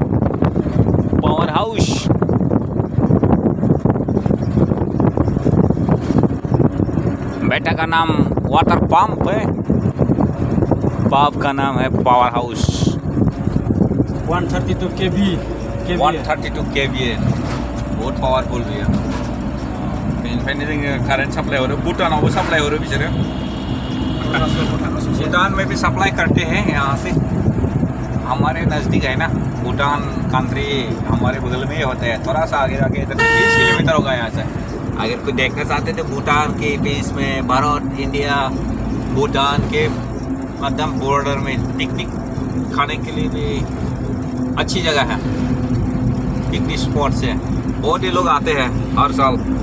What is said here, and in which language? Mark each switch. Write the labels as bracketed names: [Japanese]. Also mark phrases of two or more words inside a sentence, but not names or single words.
[Hindi] बेटा का नाम वाटर पंप है बाप का नाम है पावर हाउस 132 kV [Bodo] 132 kVA [Hindi] बहुत पावरफुल [Bodo] बियो बेनिफ्रायनो जोङो कारेन्ट साप्लाय हरो भूटानावबो साप्लाय हरो बिसोरो [Hindi] भूटान में भी सप्लाई करते हैं यहाँ से हमारे नज़दीक है ना भूटान कंट्री हमारे बगल में ही होता है थोड़ा सा आगे जाके इधर 20 किलोमीटर होगा यहाँ से अगर कोई देखना चाहते तो भूटान के बीच में भारत इंडिया भूटान के एकदम बॉर्डर में पिकनिक खाने के लिए भी अच्छी जगह है पिकनिक स्पॉट से बहुत ही लोग आते हैं हर साल